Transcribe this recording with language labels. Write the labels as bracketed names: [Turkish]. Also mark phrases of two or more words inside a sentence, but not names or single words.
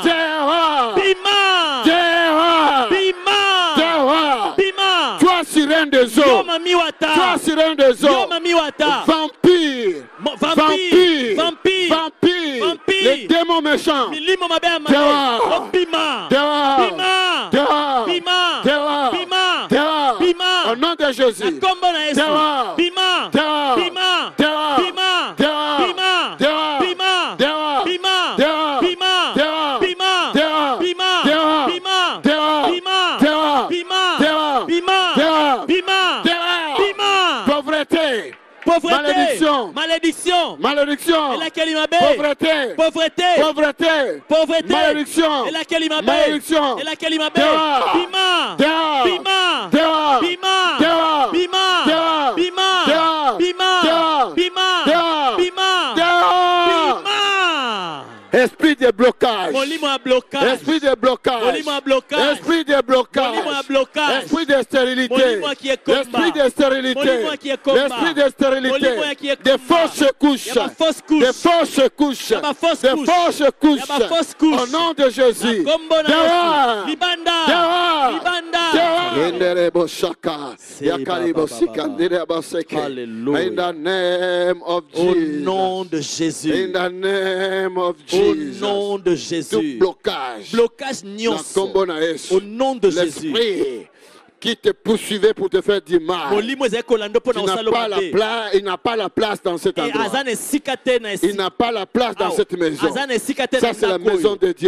[French] Dehors. [Lingala] Bima. [French] Dehors. [Lingala] Bima. [French] Dehors. [Lingala] Bima. [French] Toi sirène des eaux. Toi sirène des eaux. Vampire. Vampire. Vampire. Les démons méchants. Dehors. [Lingala] Bima. [French] Dehors. [Lingala] Bima. [French] Dehors. [Lingala] Bima. [French] Dehors. [Lingala] Bima. [French] Dehors. [Lingala] Bima. [French] Au nom de Jésus. Dehors. [Lingala] Bima. [French] Dehors. [Lingala] Bima. [French] Dehors. [Lingala] Bima. [French] Dehors. [Lingala] Bima. [French] Dehors. [Lingala] Bima. [French] Dehors. [Lingala] Bima. [French] Dehors. [Lingala] Bima. [French] Dehors. [Lingala] Bima. [French] Dehors. [Lingala] Bima. [French] Dehors. [Lingala] Bima. [French] Dehors. [Lingala] Bima. [French] Dehors. [Lingala] Bima. [French] Dehors. [Lingala] Bima. [French] Dehors. [Lingala] Bima. [French] Dehors. [Lingala] Bima. [French] Pauvreté. Malédiction. Malédiction. Pauvreté. Malédiction. Malédiction. Dehors. [Lingala] Bima. [French] Dehors. [Lingala] Bima. [French] Dehors. [Lingala] Bima. [French] Dehors. [Lingala] Bima. [French] Dehors. [Lingala] Bima. [French] Dehors. [Lingala] Bima. [French] Dehors. [Lingala] Bima. [French] Dehors. [Lingala] Bima. [French] Dehors. [Lingala] Bima. [French] Esprit de blocage. Esprit de blocage. Esprit de blocage. Esprit de stérilité. Esprit de stérilité. L'esprit de stérilité. Des fausses couches. Des fausses couches. Des fausses couches. Au nom de Jésus. Dehors. Dehors. Dehors. Alléluia. [English] In the name of [French] Au [English] Jesus. [French] nom de Jésus. [English] In the name of [French] Au [English] Jesus. [French] nom de Jésus. Tout blocage. Blocage nyonso. Au nom de Jésus. Qui te poursuivait pour te faire du mal. Il n'a pas la place dans cet endroit. Il n'a pas la place dans cette maison. Ça, c'est la maison de Dieu.